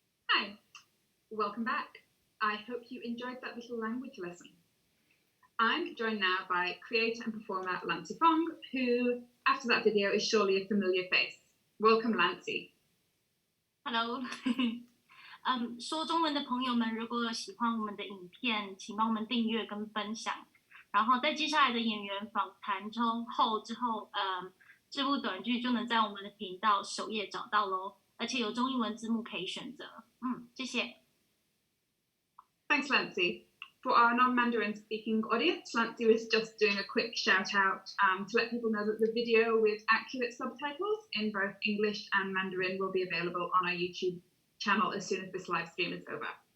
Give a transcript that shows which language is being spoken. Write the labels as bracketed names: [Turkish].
[English] Hi, welcome back. I hope you enjoyed that little language lesson. I'm joined now by creator and performer Lansy Feng, who, after that video, is surely a familiar face. Welcome, Lansy. Hello. [Chinese] 说中文的朋友们，如果喜欢我们的影片，请帮我们订阅跟分享。然后在接下来的演员访谈之后，这部短剧就能在我们的频道首页找到咯，而且有中英文字幕可以选择。谢谢。 [English] Thanks, Lansy. For our non-Mandarin speaking audience, Lansy was just doing a quick shout out to let people know that the video with accurate subtitles in both English and Mandarin will be available on our YouTube channel as soon as this live stream is over.